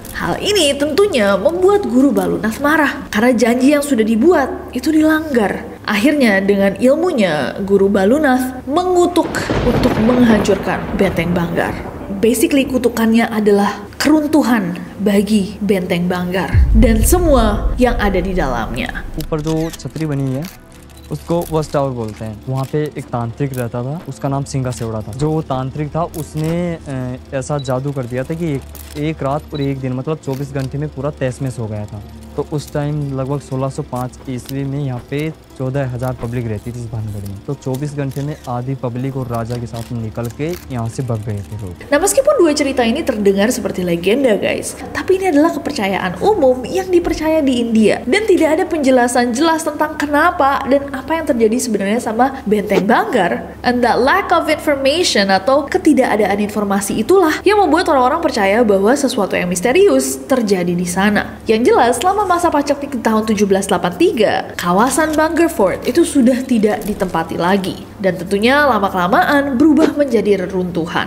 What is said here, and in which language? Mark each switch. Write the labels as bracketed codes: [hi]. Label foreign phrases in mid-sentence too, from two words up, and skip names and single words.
[id] Hal ini tentunya membuat Guru Balunath marah karena janji yang sudah dibuat itu dilanggar. Akhirnya dengan ilmunya, Guru Balunath mengutuk untuk menghancurkan benteng Bhangar. Basically kutukannya adalah keruntuhan bagi benteng Bhangar dan semua yang ada di dalamnya. [hi] ऊपर जो छतरी बनी है उसको [en] watch tower [hi] बोलते हैं। वहाँ पे एक तांत्रिक रहता था, उसका नाम सिंगा सेवड़ा था। जो वो तांत्रिक था उसने ऐसा जादू कर दिया था कि एक रात और एक दिन मतलब 24 घंटे में पूरा तहस-नहस हो गया था। तो उस टाइम लगभग 1605 ईस्वी में यहाँ पे 14,000 पब्लिक रहती थी इस भानगढ़ में। तो 24 घंटे में आधी पब्लिक और राजा के साथ निकल के यहाँ से भाग गए थे लोग। [id] Nah, meskipun dua cerita ini terdengar seperti legenda guys, tapi ini adalah kepercayaan umum yang dipercaya di India dan tidak ada penjelasan jelas tentang kenapa dan apa yang terjadi sebenarnya sama benteng Bhangar. [en] And that lack of information [id] atau ketidakadaan informasi itulah yang membuat orang-orang percaya bahwa sesuatu yang misterius terjadi di sana. Yang jelas selama masa paceklik di tahun 1783, kawasan Bhangar Fort itu sudah tidak ditempati lagi. Dan tentunya lama-kelamaan berubah menjadi reruntuhan.